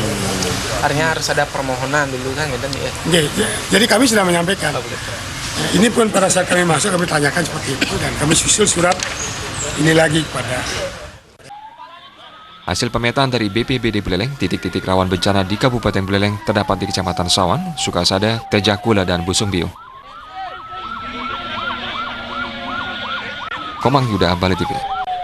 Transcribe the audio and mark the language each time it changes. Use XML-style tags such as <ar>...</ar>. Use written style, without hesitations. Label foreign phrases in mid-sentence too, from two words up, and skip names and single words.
<id>artinya harus ada permohonan dulu kan gitu ya. Jadi kami sudah menyampaikan. Ini pun pada saat kami masuk kami tanyakan seperti itu dan kami susul surat ini lagi kepada. Hasil pemetaan dari BPBD Buleleng, titik-titik rawan bencana di Kabupaten Buleleng terdapat di Kecamatan Sawan, Sukasada, Tejakula, dan Busungbiu. Komang Yuda, Bali TV.</id>